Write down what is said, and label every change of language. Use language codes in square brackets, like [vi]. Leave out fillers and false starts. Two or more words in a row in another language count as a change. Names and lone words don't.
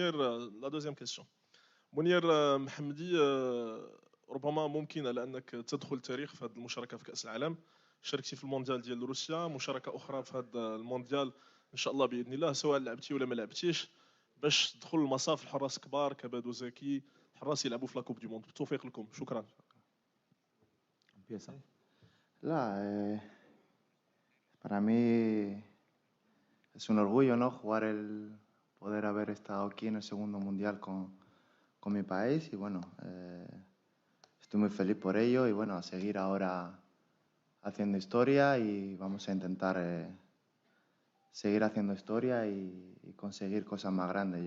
[ar] منير [fr] la deuxième question, [ar] منير محمدي، ربما ممكن لانك تدخل التاريخ في هذه المشاركه في كاس العالم. شاركتي في المونديال ديال روسيا، مشاركه اخرى في هذا المونديال ان شاء الله باذن الله، سواء لعبتي ولا ما لعبتيش، باش تدخل المصاف الحراس كبار كبادو زكي، حراس يلعبوا في [fr] la coupe du monde. [ar] بالتوفيق لكم، شكرا. [es] La, para mí es un orgullo, ¿no? Poder haber estado aquí en el segundo mundial con mi país y bueno, estoy muy feliz por ello y bueno, a seguir ahora haciendo historia y vamos a intentar seguir haciendo historia y conseguir cosas más grandes.